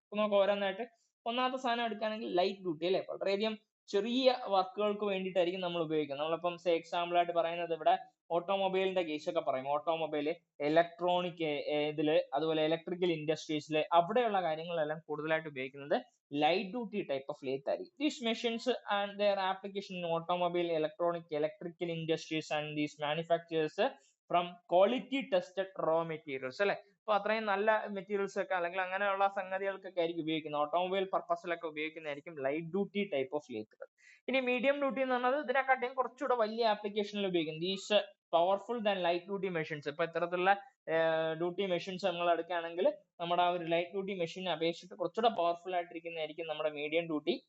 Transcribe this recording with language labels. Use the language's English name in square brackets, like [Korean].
[Malayalam] അപ്പൊ നമുക്ക് ഓരോന്നായിട്ട് ഒന്നാമത്തെ സാധനം എടുക്കുകയാണെങ്കിൽ ലൈറ്റ് ഡ്യൂട്ടി അല്ലെ. വളരെയധികം ചെറിയ വർക്കുകൾക്ക് വേണ്ടിയിട്ടായിരിക്കും നമ്മൾ ഉപയോഗിക്കുന്നത്. നമ്മളിപ്പം എക്സാമ്പിൾ ആയിട്ട് പറയുന്നത് ഇവിടെ ഓട്ടോമൊബൈലിന്റെ കേസ് ഒക്കെ പറയും. ഓട്ടോമൊബൈൽ, ഇലക്ട്രോണിക് ഇതില്, അതുപോലെ ഇലക്ട്രിക്കൽ ഇൻഡസ്ട്രീസില് അവിടെയുള്ള കാര്യങ്ങളെല്ലാം കൂടുതലായിട്ട് ഉപയോഗിക്കുന്നത് [English] light duty type of lathe [Malayalam] ആയിരിക്കും. [English] These machines and their application in automobile, electronic, electrical industries and these manufacturers from quality tested raw materials അല്ലെ. [Malayalam] അപ്പൊ അത്രയും നല്ല മെറ്റീരിയൽസ് ഒക്കെ അല്ലെങ്കിൽ അങ്ങനെയുള്ള സംഗതികൾക്കൊക്കെ ആയിരിക്കും ഉപയോഗിക്കുന്നത്. Automobile പർപ്പസിലൊക്കെ ഉപയോഗിക്കുന്നതായിരിക്കും light duty type of ലേത്തുകൾ. ഇനി മീഡിയം ഡ്യൂട്ടി എന്ന് പറഞ്ഞത് ഇതിനെക്കാട്ടിയും കുറച്ചുകൂടെ വലിയ ആപ്ലിക്കേഷനിൽ ഉപയോഗിക്കും. [English] These powerful than light duty machines. [Malayalam] ഇപ്പൊ ഇത്തരത്തിലുള്ള ഡ്യൂട്ടി മെഷീൻസ് നമ്മൾ എടുക്കുകയാണെങ്കിൽ നമ്മുടെ ആ ഒരു ലൈറ്റ് ഡ്യൂട്ടി മെഷീനെ അപേക്ഷിച്ചിട്ട് കുറച്ചുകൂടെ പവർഫുൾ ആയിട്ടിരിക്കുന്നതായിരിക്കും നമ്മുടെ മീഡിയം ഡ്യൂട്ടി.